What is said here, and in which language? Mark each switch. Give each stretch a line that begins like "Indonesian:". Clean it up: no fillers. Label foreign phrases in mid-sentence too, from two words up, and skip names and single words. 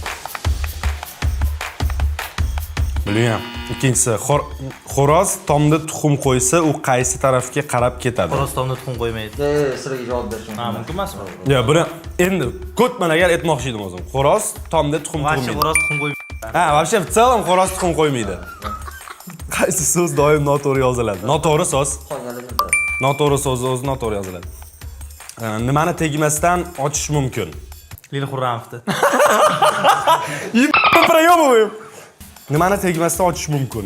Uzbek: Bilgan. Ikkinchisi, xo'roz tomda tuxum qo'ysa, u qaysi tarafga qarab ketadi? Xo'roz tomda tuxum qo'ymaydi. Siraga javob berishim. Ha, mumkin emasmi? Yo'q, buni endi ko'tmanagar aytmoqchi edim o'zim. Xo'roz tomda tuxum qo'ymaydi. Xo'roz tuxum qo'ymaydi. Ha,
Russian: вообще в целом
Uzbek: xo'roz tuxum qo'ymaydi. Qaysi so'z doim noto'g'ri yoziladi? Noto'g'ri so'z. Noto'g'ri so'z o'zi noto'g'ri yoziladi. Nimani tegmasdan ochish mumkin? Lili Xurramovni.
Russian: Проёбываем.
Uzbek: Nimani tegmasdan ochish mumkin?